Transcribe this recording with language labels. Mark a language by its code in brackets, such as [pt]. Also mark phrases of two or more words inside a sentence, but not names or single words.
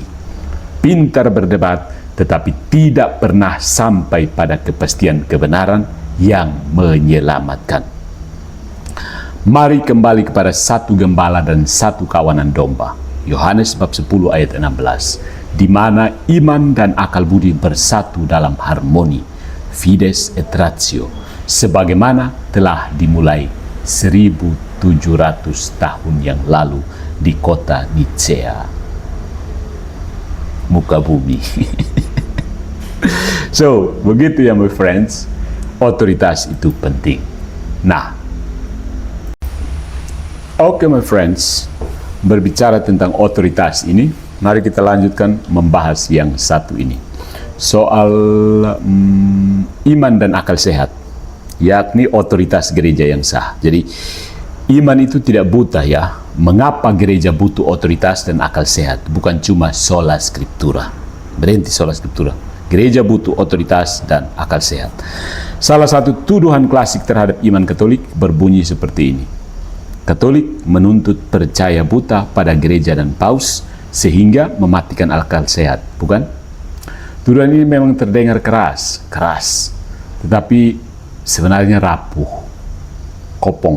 [id] Pintar berdebat, tetapi tidak pernah sampai pada kepastian kebenaran yang menyelamatkan. Mari kembali kepada satu gembala dan satu kawanan domba. Yohanes bab 10 ayat 16, di mana iman dan akal budi bersatu dalam harmoni, [la] fides et ratio, [id] sebagaimana telah dimulai 1700 tahun yang lalu di kota Nicea, muka bumi. So, begitu ya [en] my friends, [id] otoritas itu penting. Nah, oke [en] my friends, [id] berbicara tentang otoritas ini, mari kita lanjutkan membahas yang satu ini. Soal iman dan akal sehat, yakni otoritas gereja yang sah. Jadi, iman itu tidak buta ya. Mengapa gereja butuh otoritas dan akal sehat? Bukan cuma [la] sola scriptura. Berhenti sola scriptura. [id] Gereja butuh otoritas dan akal sehat. Salah satu tuduhan klasik terhadap iman Katolik berbunyi seperti ini. Katolik menuntut percaya buta pada gereja dan paus sehingga mematikan akal sehat, bukan? Tuduhan ini memang terdengar keras, tetapi sebenarnya rapuh, kopong.